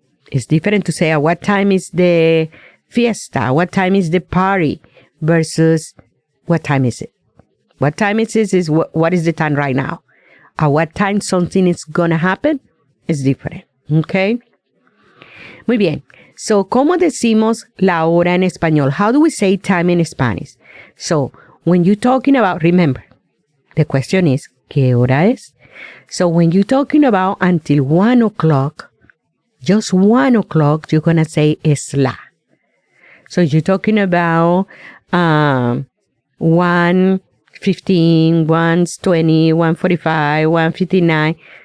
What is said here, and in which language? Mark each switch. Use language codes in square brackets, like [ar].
[en] It's different to say at what time is the fiesta, what time is the party versus what time is it? What time it is what is the time right now. At what time something is going to happen is different. Okay? [es] Muy bien. So, ¿cómo decimos la hora en español? [en] How do we say time in Spanish? So, when you're talking about, remember, the question is, [es] ¿qué hora es? [en] So, when you're talking about until 1 o'clock, just 1 o'clock, you're going to say [es] es la. [en] So you're talking about 1:15, 1:20, 1:45, 1:59.